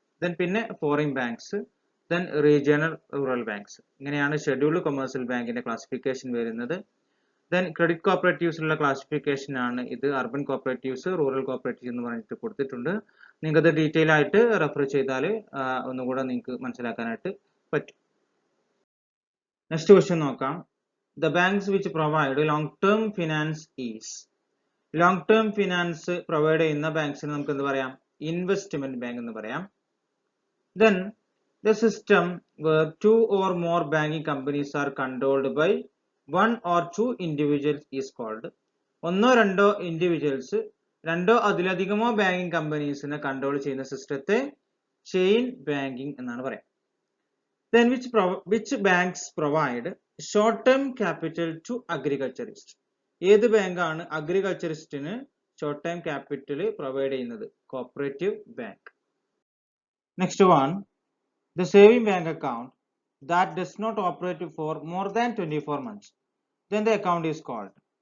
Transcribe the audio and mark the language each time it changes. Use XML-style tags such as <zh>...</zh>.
<ml>Then പിന്നെ foreign banks, then regional rural banks ഇങ്ങനെയാണ് scheduled commercial ബാങ്കിന്റെ ക്ലാസിഫിക്കേഷൻ വരുന്നത്. ദെൻ ക്രെഡിറ്റ് കോപ്പറേറ്റീവ്സിലുള്ള ക്ലാസിഫിക്കേഷൻ ആണ് ഇത്. അർബൻ കോപ്പറേറ്റീവ്സ്, റൂറൽ കോപ്പറേറ്റീവ്സ് എന്ന് പറഞ്ഞിട്ട് കൊടുത്തിട്ടുണ്ട്. നിങ്ങൾക്കത് ഡീറ്റെയിൽ ആയിട്ട് റെഫർ ചെയ്താൽ ഒന്നുകൂടെ നിങ്ങൾക്ക് മനസ്സിലാക്കാനായിട്ട് പറ്റും. നെക്സ്റ്റ് ക്വസ്റ്റ്യൻ നോക്കാം.</ml> <en>The banks which provide long-term finance is. Long-term finance provide</en> <ml>ചെയ്യുന്ന ബാങ്ക്സിന് നമുക്ക് എന്ത് പറയാം? ഇൻവെസ്റ്റ്മെന്റ് ബാങ്ക് എന്ന് പറയാം.</ml> <en>Then the system where two or more banking companies are controlled by one or two individuals is called.</en> <ml>ഒന്നോ രണ്ടോ individuals രണ്ടോ അതിലധികമോ ബാങ്കിങ് കമ്പനീസിനെ കൺട്രോൾ ചെയ്യുന്ന സിസ്റ്റത്തെ ചെയിൻ ബാങ്കിങ് എന്നാണ് പറയാം.</ml> <en>Then which banks provide short term capital to agriculturist?</en> <ml>ഏത് ബാങ്കാണ് അഗ്രികൾച്ചറിസ്റ്റിന് ഷോർട്ട് ടൈം ക്യാപിറ്റൽ പ്രൊവൈഡ് ചെയ്യുന്നത്?</ml> <en>Cooperative bank. Next one, the saving bank account that does not operate for more than 24 months, then the account is called.</en>